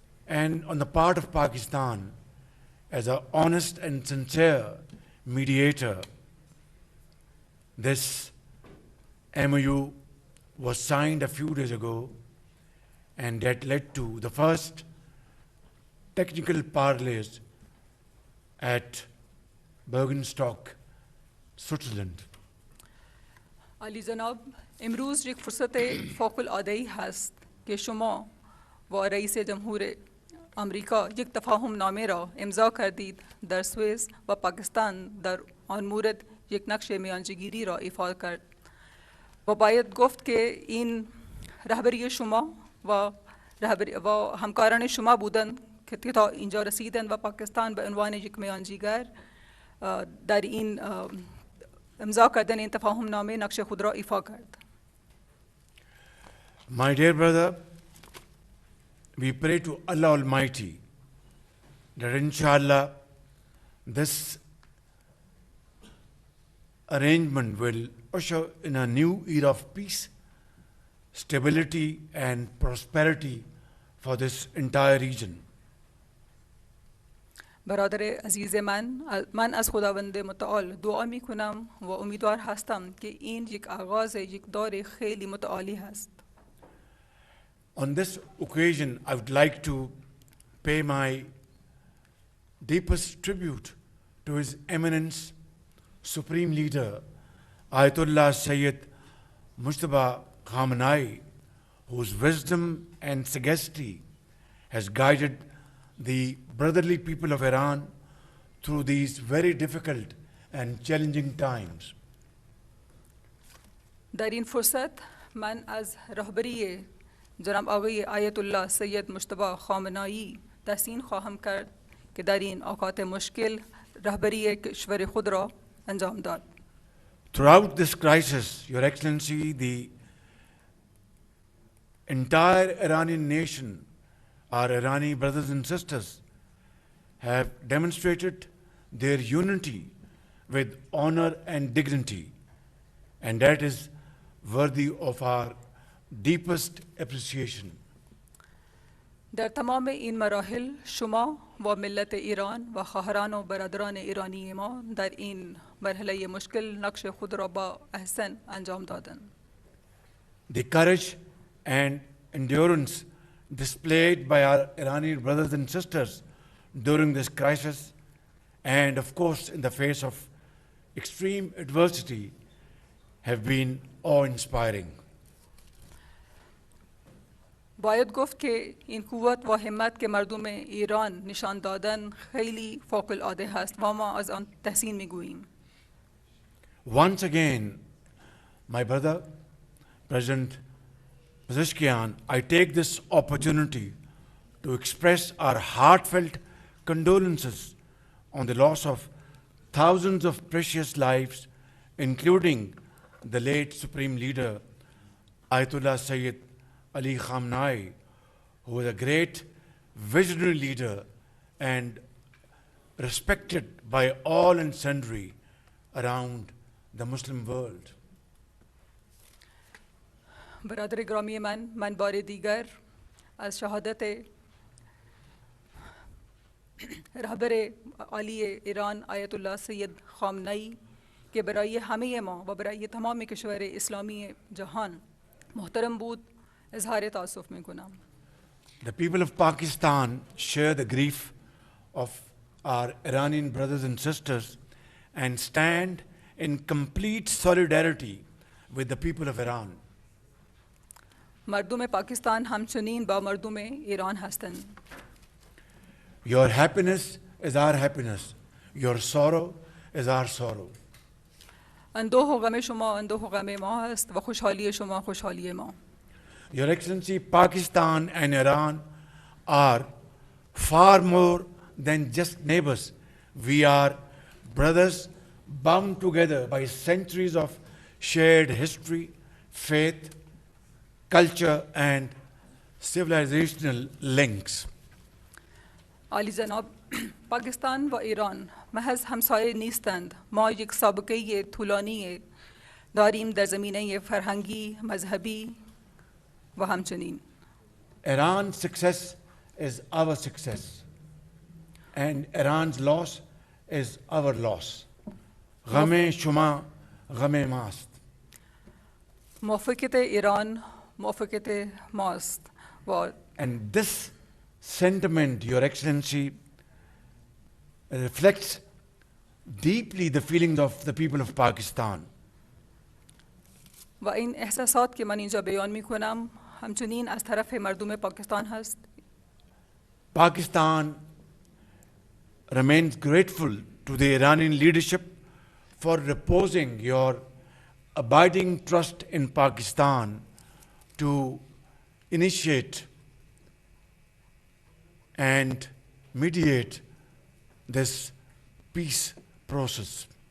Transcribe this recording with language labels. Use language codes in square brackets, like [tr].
[en] and on the part of Pakistan as an honest and sincere mediator, this MOU was signed a few days ago, and that led to the first technical parleys at Bergenstock, Switzerland. [fa] علی جناب، امروز یک فرصت فوق العاده‌ای هست که شما و رئیس جمهور آمریکا یک تفاهم نامه را امضا کردید در سوئیس و پاکستان در آن مورد یک نقش میانجیگیری را ایفا کرد و باید گفت که این رهبری شما و همکاران شما بودند که تا اینجا رسیدند و پاکستان به عنوان یک میانجیگر در این امضا کردن این تفاهم نامه نقش خود را ایفا کرد. [en] My dear brother, we pray to Allah Almighty that inshallah this arrangement will usher in a new era of peace, stability and prosperity for this entire region. [fa] برادر عزیز من از خداوند متعال دعا می کنم و امیدوار هستم که این یک آغاز یک دور خیلی متعالی هست. [en] On this occasion, I would like to pay my deepest tribute to His Eminence, Supreme Leader, Ayatollah Sayyid Mujtaba Khamenei, whose wisdom and sagacity has guided the brotherly people of Iran through these very difficult and challenging times. [fa] در این فرصت من از رهبری جناب آقای آیت الله سید مجتبی خامنه‌ای تحسین خواهم کرد که در این اوقات مشکل رهبری کشور خود را انجام داد. [en] Throughout this crisis, Your Excellency, the entire Iranian nation, our Irani brothers and sisters, have demonstrated their unity with honor and dignity, and that is worthy of our deepest appreciation. [fa] در تمام این مراحل شما و ملت ایران و خواهران و برادران ایرانی ما در این مرحله مشکل نقش خود را با احسن انجام دادند. [en] The courage and endurance displayed by our Iranian brothers and sisters during this crisis, and of course in the face of extreme adversity, have been awe-inspiring. [fa] باید گفت که این قوت و همت که مردم ایران نشان دادن خیلی فوق العاده هست و ما از آن تحسین میگوییم. [en] Once again, my brother, President Pezeshkian, I take this opportunity to express our heartfelt condolences on the loss of thousands of precious lives, including the late Supreme Leader, Ayatollah Sayyid Ali Khamenei, who was a great visionary leader and respected by all and sundry around the Muslim world. [fa] برادر گرامی من بار دیگر از شهادت رهبر عالی ایران آیت الله سید خامنه‌ای که برای همه ما و برای تمام کشور اسلامی جهان محترم بود اظهار تأسف میکنم. [en] The people of Pakistan share the grief of our Iranian brothers and sisters and stand in complete solidarity with the people of Iran. [fa] مردم پاکستان همچنین با مردم ایران هستند. [en] Your happiness is our happiness. Your sorrow is our sorrow. [fa] اندوه و غم شما اندوه و غم ما هست و خوشحالی شما خوشحالی ما. [en] Your Excellency, Pakistan and Iran are far more than just neighbors. We are brothers bound together by centuries of shared history, faith, culture and civilizational links. [fa] عالی جناب، پاکستان و ایران محض همسایه نیستند. ما یک سابقه طولانی داریم در زمینه فرهنگی، مذهبی و همچنین. [en] Iran's success is our success, and Iran's loss is our loss. [fa] Ghame shuma, ghame mast. موافقت ایران موافقت ماست و [en] And this sentiment, Your Excellency, reflects deeply the feelings of the people of Pakistan. [fa] و این احساسات که من اینجا بیان می کنم همچنین از طرف مردم پاکستان هست. [en] Pakistan remains grateful to the Iranian leadership for reposing your abiding trust in Pakistan to initiate and mediate this peace process.